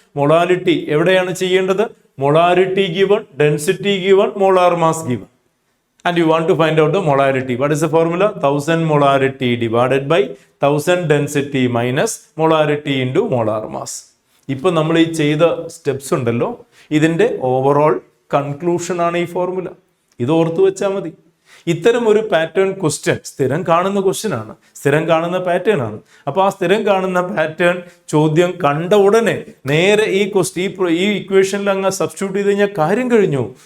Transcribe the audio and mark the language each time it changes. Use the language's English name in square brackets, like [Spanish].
[Malayalam] Molality എവിടെയാണ് ചെയ്യേണ്ടത്? Molarity given, density given, molar mass given. [English] and you want to find out the molarity. What is the formula? 1000 molarity divided by 1000 density minus molarity into molar mass. [Malayalam] ഇപ്പോൾ നമ്മൾ ഈ ചെയ്ത steps ഉണ്ടല്ലോ, ഇതിൻ്റെ overall conclusion ആണ് ഈ formula. ഇത് ഓർത്തു വെച്ചാൽ മതി. ഇത്തരം ഒരു പാറ്റേൺ ക്വസ്റ്റ്യൻ സ്ഥിരം കാണുന്ന ക്വസ്റ്റ്യൻ ആണ്, സ്ഥിരം കാണുന്ന പാറ്റേൺ ആണ്. അപ്പോൾ ആ സ്ഥിരം കാണുന്ന പാറ്റേൺ ചോദ്യം കണ്ട ഉടനെ നേരെ ഈ ഇക്വേഷനിൽ അങ്ങ് സബ്സ്റ്റിറ്റ്യൂട്ട് ചെയ്ത് കഴിഞ്ഞാൽ കാര്യം കഴിഞ്ഞു.